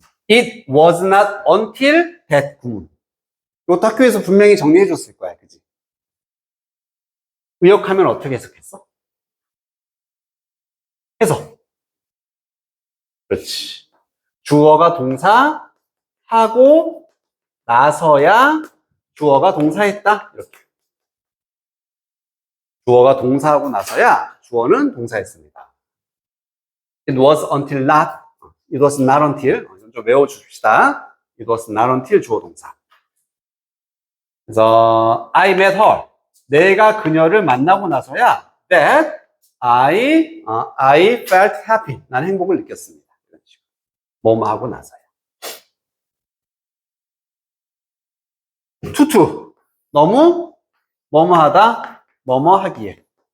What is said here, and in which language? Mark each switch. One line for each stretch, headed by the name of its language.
English: It was not until that 구문.
Korean: 이것도 학교에서 분명히 정리해 줬을 거야. 그지? 의역하면 어떻게 해석했어? 해석. 그렇지. 주어가 동사 하고 나서야 주어가 동사했다. 이렇게. 주어가 동사하고 나서야 주어는 동사했습니다.
English: It was until not. It was not until.
Korean: 좀 외워줍시다.
English: It was not until
Korean: 주어 동사. 그래서
English: I met her.
Korean: 내가 그녀를 만나고 나서야
English: that I felt happy.
Korean: 난 행복을 느꼈습니다. 뭐뭐 하고 나서야. 투투. 너무 뭐뭐 하다. 뭐뭐 하기에.